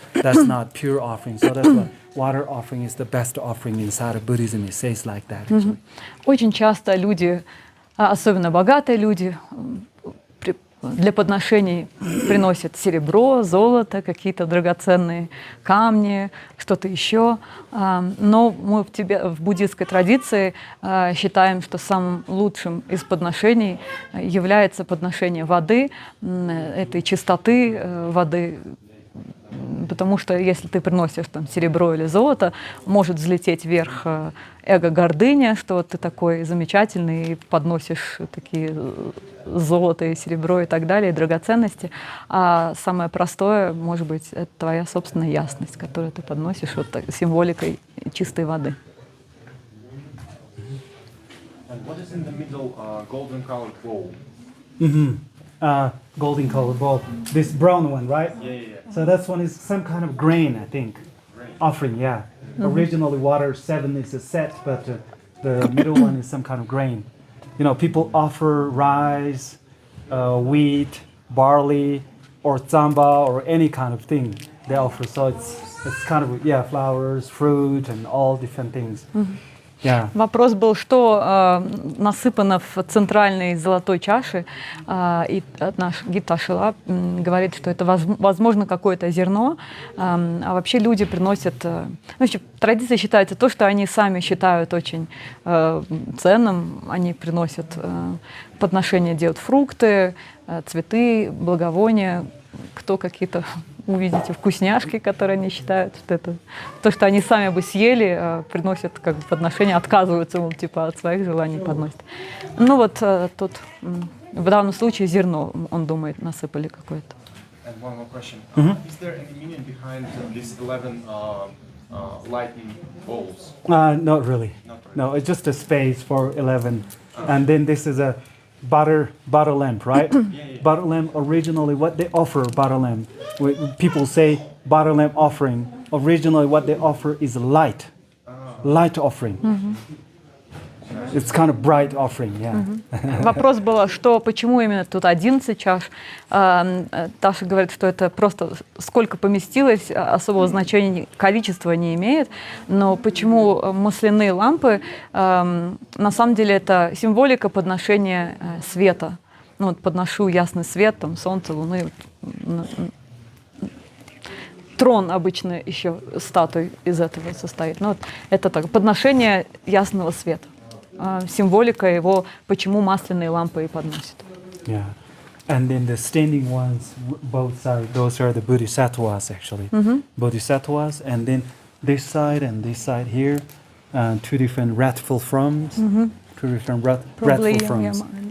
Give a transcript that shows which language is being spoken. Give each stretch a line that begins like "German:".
English: That's not pure offering. So that's why water offering is the best offering inside of Buddhism. It says like that. Actually.
Russian: Очень часто люди, особенно богатые люди, для подношений приносят серебро, золото, какие-то драгоценные камни, что-то еще. Но мы в буддийской традиции считаем, что самым лучшим из подношений является подношение воды, этой чистоты воды, потому что если ты приносишь там серебро или золото, может взлететь вверх эго-гордыня, что ты такой замечательный и подносишь такие золото и серебро и так далее, и драгоценности. А самое простое, может быть, это твоя собственная ясность, которую ты подносишь вот символикой чистой воды.
English: What is in the middle golden colored bowl? Golden colored bowl. This brown one, right? Yeah. So that's one is some kind of grain, I think. Grain. Offering, yeah. Originally water 7 is a set, but the middle one is some kind of grain. You know, people offer rice, wheat, barley, or tsamba, or any kind of thing they offer. So it's kind of, flowers, fruit, and all different things. Yeah.
Russian: Вопрос был, что насыпано в центральной золотой чаше, и наш гид Ташила говорит, что это возможно какое-то зерно, а вообще люди приносят, в традиции считается то, что они сами считают очень ценным, они приносят подношения, делают фрукты, цветы, благовония, кто какие-то, увидите, вкусняшки, которые они считают, что это то, что они сами бы съели, приносят как бы подношения, отказываются типа от своих желаний подносят. Ну вот тут в данном случае зерно, он думает, насыпали какое-то.
English: And one more question. Is there any meaning behind these 11 lightning bowls? Not really. No, it's just a space for 11. And then this is a butter lamp, right? Butter lamp, originally what they offer, butter lamp. People say butter lamp offering. Originally what they offer is light offering. It's kind of bright offering, yeah.
Russian: Вопрос был, что почему именно тут 11 чаш. Таша говорит, что это просто сколько поместилось, особого значения количество не имеет. Но почему масляные лампы? На самом деле это символика подношения света. Ну, вот подношу ясный свет, там, солнце, луны. Трон обычно еще статуй из этого состоит. Ну, вот это так, подношение ясного света. Символика его, почему масляные лампы и подносят.
English: Yeah. And then the standing ones, both sides, those are the bodhisattvas actually. Bodhisattvas, and then this side and this side here, two different wrathful forms. Two different wrathful forms.